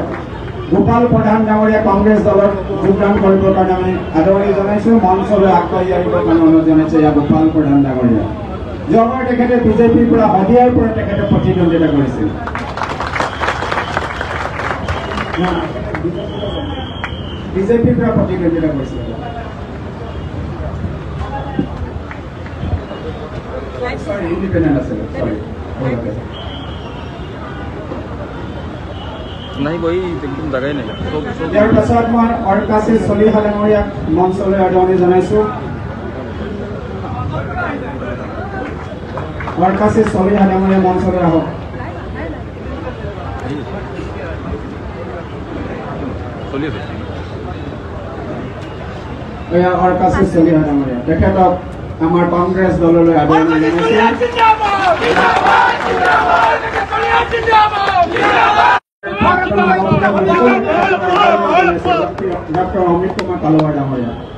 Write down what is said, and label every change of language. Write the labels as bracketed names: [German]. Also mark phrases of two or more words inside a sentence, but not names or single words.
[Assamese] গোপাল প্ৰধান ডাঙৰীয়া কংগ্ৰেছ দলত যোগদান কৰিবৰ কাৰণে আমি আদৰণি জনাইছো মঞ্চলৈ আগবাঢ়ি আহিবৰ কাৰণে অনুৰোধ জনাইছো ইয়াৰ গোপাল প্ৰধান ডাঙৰীয়া যোৱাবাৰ তেখেতে বিজেপিৰ পৰা সদিয়াৰ পৰা তেখেতে প্ৰতিদ্বন্দ্বিতা কৰিছিল বিজেপিৰ পৰা প্ৰতিদ্বন্দ্বিতা কৰিছিল ইণ্ডিপেণ্ডেণ্ট আছিল [Hindi] नहीं वही एकदम जगह नहीं [Assamese] ইয়াৰ পাছত মই অৰকাশী চলিহা ডাঙৰীয়াক মঞ্চলৈ আদৰণি জনাইছো অৰকাশী চলিহা ডাঙৰীয়া মঞ্চলৈ আহক এয়া অৰকাশী চলিহা ডাঙৰীয়া তেখেতক আমাৰ কংগ্ৰেছ দললৈ আদৰণি জনাইছো ডক্টৰ অমিত কুমাৰ কালৱাৰ ডাঙৰীয়া